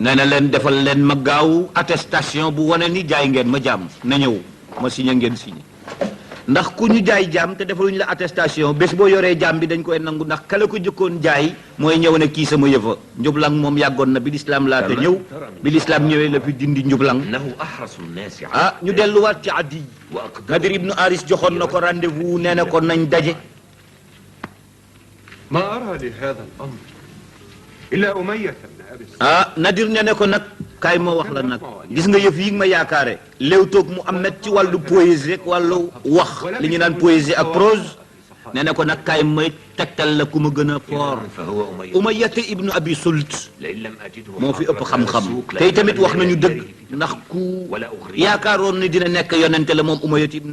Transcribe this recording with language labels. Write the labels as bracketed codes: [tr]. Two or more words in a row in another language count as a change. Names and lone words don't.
[wo] nee na leen defal leen ma gaaw attestation bu wane ni jaay ngeen ma jaam na ñëw ma signé ngeen signé ndax ku ñu jaay jaam te defaluñu la attestation bés boo yoree jaam bi dañ koy nangu ndax kala ko jëkkoon jaay mooy ñëw ne kii sama yëfa njublang moom yàggoon na bi lislaam laata ñëw bi lislaam ñëwee la fi dindi njublang ñu delluwaat ci Adi Nadir ibnu Aris joxoon na ko rendez-vous nee na ko nañ daje [ar] ما أرى لهذا الأمر إلا أمية بن أبي [wo] Nadir nee na ko nag kaay ma wax la nag gis nga yëf yi ma yaakaare léewtoog Muhammad ci wàllu poésie ak wàllu wax li ñu naan poésie ak prose nee na ko nag kaay may tegtal la ku ma gën a foor Umayyata ibnu Abi Sult moo fi ëpp xam-xam tey tamit wax nañu dëgg ndax ku yaakaaroon ni dina nekk yonente la moom Umayyata ibnu